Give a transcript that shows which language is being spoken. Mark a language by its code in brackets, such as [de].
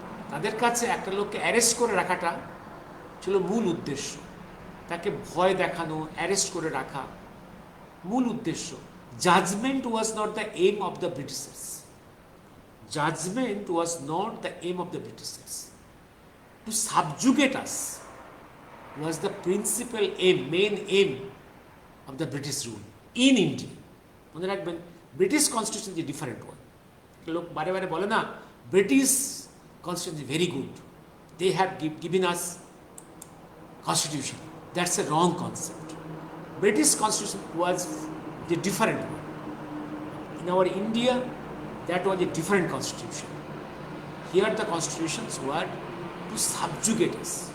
[bn] তাদের কাছে একটা লোককে অ্যারেস্ট করে রাখাটা ছিল মূল উদ্দেশ্য, তাকে ভয় দেখানো, অ্যারেস্ট করে রাখা মূল উদ্দেশ্য। [en] Judgment was not the aim of the Britishers, judgment was not the aim of the Britishers. To subjugate us was the principal aim, main aim of the British rule in India. [bn] মনে রাখবেন, [en] British constitution is different one. [bn] লোক বারে বারে বলে না [en] British constitution is very good, they have given us constitution. That's a wrong concept. British constitution was the different one. In our India that was a different constitution. Here the constitutions were to subjugate us.